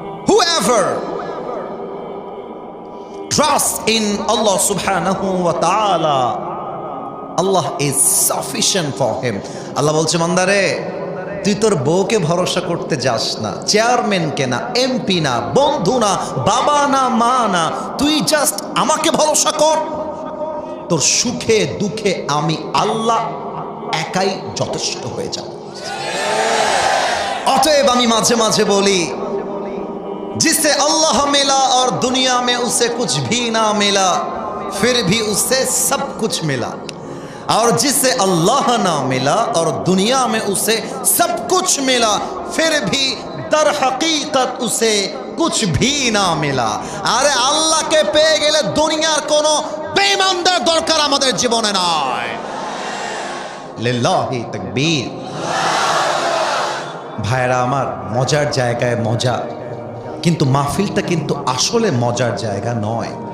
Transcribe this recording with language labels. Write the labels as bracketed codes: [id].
[en] Whoever trusts in Allah subhanahu wa ta'ala, Allah is sufficient for him. [bn] আল্লাহ বলছে, বান্দারে তুই তোর বউকে ভরসা করতে যাস না, চেয়ারম্যানকে না, এমপি না, বন্ধু না, বাবা না, মা না, তুই জাস্ট আমাকে ভরসা কর। তোর সুখে দুঃখে আমি আল্লাহ একাই যথেষ্ট হয়ে যাব। অতএব আমি মাঝে মাঝে বলি, [hi] जिससे अल्लाह मिला और दुनिया में उसे कुछ भी ना मिला, फिर भी उसे सब कुछ मिला। और जिससे अल्लाह ना मिला और दुनिया में उसे सब कुछ मिला, फिर भी दर हकीकत उसे कुछ भी ना मिला। अरे अल्लाह के [bn] পেয়ে গেলে দুনিয়ার কোনো বেঈমানদের দরকার আমাদের জীবনে নাই। লিল্লাহি তাকবীর। ভাইরা আমার, মজার জায়গায় মজা, কিন্তু মাহফিলটা কিন্তু আসলে মজার জায়গা নয়।